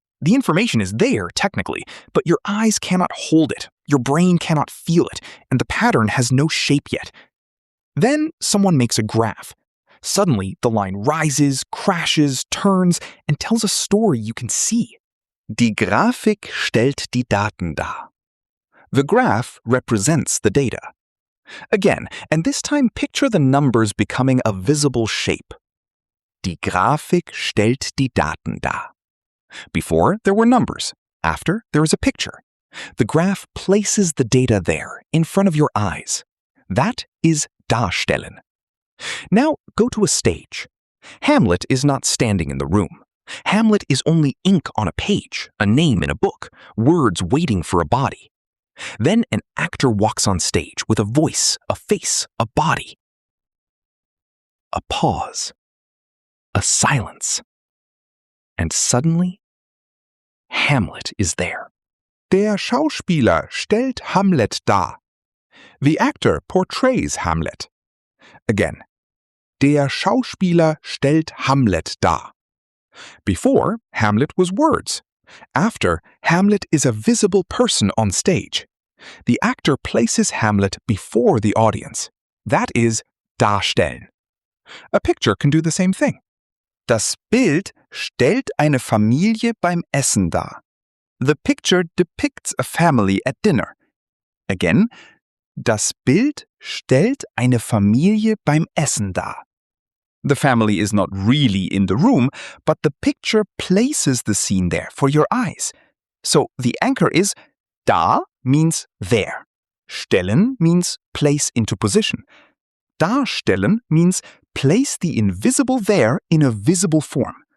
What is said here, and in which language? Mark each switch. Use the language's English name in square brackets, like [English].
[English] The information is there, technically, but your eyes cannot hold it, your brain cannot feel it, and the pattern has no shape yet. Then someone makes a graph. Suddenly, the line rises, crashes, turns, and tells a story you can see. [German] Die Grafik stellt die Daten dar. [English] The graph represents the data. Again, and this time picture the numbers becoming a visible shape. [German] Die Grafik stellt die Daten dar. [English] Before, there were numbers. After, there is a picture. The graph places the data there, in front of your eyes. That is darstellen. Now go to a stage. Hamlet is not standing in the room. Hamlet is only ink on a page, a name in a book, words waiting for a body. Then an actor walks on stage with a voice, a face, a body. A pause. A silence. And suddenly, Hamlet is there. [German] Der Schauspieler stellt Hamlet dar. [English] The actor portrays Hamlet. [German] Again, der Schauspieler stellt Hamlet dar. [English] Before, Hamlet was words. After, Hamlet is a visible person on stage. The actor places Hamlet before the audience. That is darstellen. A picture can do the same thing. [German] Das Bild stellt eine Familie beim Essen dar. [English] The picture depicts a family at dinner. [German] Again, das Bild stellt eine Familie beim Essen dar. [English] The family is not really in the room, but the picture places the scene there for your eyes. So the anchor is da means there. Stellen means place into position. Darstellen means place the invisible there in a visible form.